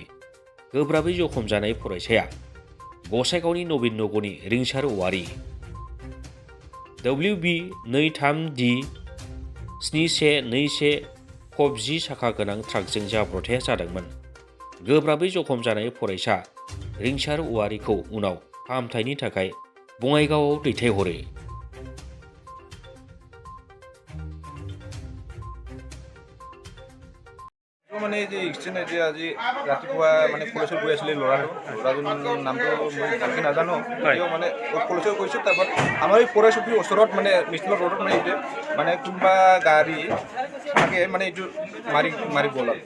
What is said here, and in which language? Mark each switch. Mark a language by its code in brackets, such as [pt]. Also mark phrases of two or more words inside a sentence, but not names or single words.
[brx] गोब्राबै जखम जानाय फरायसाया गसाइगावनि नवीन नगरनि रिंसार औवारी WB23D 7121 खब 10 साखा गोनां ट्राकजों जाब्रबथाया जादोंमोन। गोब्राबै जखम जानाय फरायसा रिंसार औवारीखौ उनाव फाहामथायनि थाखाय बङाइगावआव दैथायहरो। [as] মানে যে এক্সিডেণ্ট যে আজি ৰাতিপুৱা মানে কলেজত গৈ আছিলে ল'ৰাজনৰ নামটো মই ভালকৈ নাজানো, তেওঁ মানে কলেজত গৈছোঁ। তাৰপৰা আমাৰ এই পৰে চুবুৰীৰ ওচৰত মানে মিষ্টিলৰ ৰোডত মানে এইটো মানে কোনোবা গাড়ী থাকে মানে এইটো মাৰি গ'ল আৰু।